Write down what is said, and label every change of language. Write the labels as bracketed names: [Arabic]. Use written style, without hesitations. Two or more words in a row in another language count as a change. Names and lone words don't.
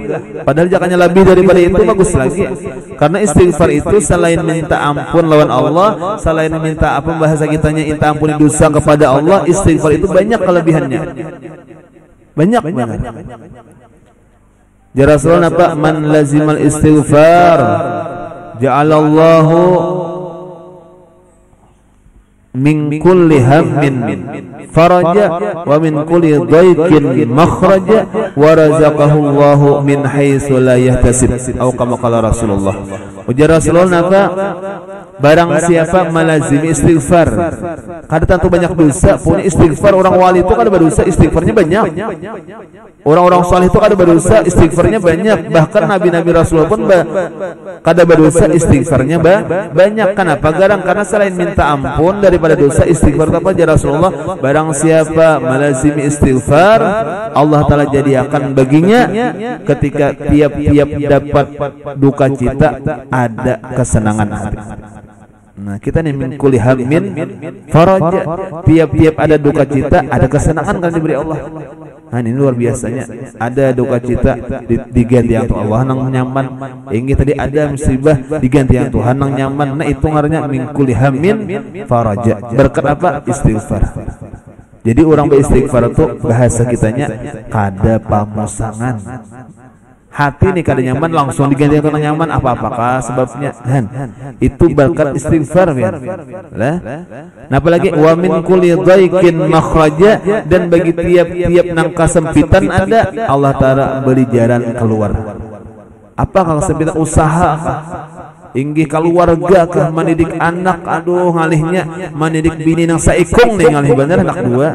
[Banjar] Padahal jangannya lebih daripada itu bagus lagi. Karena istighfar itu selain minta ampun lawan Allah, selain minta apa bahasa kitanya minta ampun dosa kepada Allah, istighfar itu banyak kelebihannya. [Arabic] Banyak. يا رسول الله apa من لزم الاستغفار جعل الله من كل هم فرجا ومن كل ضيق مخرجا ورزقه الله من حيث لا يحتسب atau كما قال رسول الله. [Banjar] Ujar Rasulullah apa? Barang siapa melazimi istighfar, kada tentu banyak dosa punya istighfar. Orang wali itu kada berdosa, istighfarnya banyak. Orang-orang saleh itu kada berdosa, istighfarnya banyak. Bahkan nabi-nabi Rasul pun kada berdosa, istighfarnya banyak. Kenapa? Karena selain minta ampun daripada dosa, istighfar apa [Arabic] يا رسول الله? [Banjar] Barang siapa melazimi istighfar, Allah Ta'ala jadikan baginya ketika tiap-tiap dapat duka cita ada kesenangan hati. Nah, kita nih [Arabic] من كل هم فرجا. [Banjar] Tiap-tiap ada duka cita, ada kesenangan kan diberi Allah. Nah, ini luar biasanya. Ada duka cita diganti yang Allah nang nyaman. Ini tadi ada musibah diganti yang Tuhan nang nyaman. Nah, itu ngarannya [Arabic] من كل هم فرجا. [Banjar] Berkat apa? Istighfar. Jadi orang beristighfar itu bahasa kitanya kada pamusangan. Hati nih kada nyaman langsung diganti yang nyaman, apa-apakah sebabnya? Itu berkat istighfar ya. Nah, apalagi [Arabic] ومن كل ضيق مخرجا, [Banjar] dan bagi tiap-tiap nang kesempitan ada Allah Ta'ala beri jalan keluar. Apa kalau kesempitan? Usaha inggih keluarga ke mendidik anak, aduh ngalihnya mendidik bini nang saikong nih ngalih bener anak dua.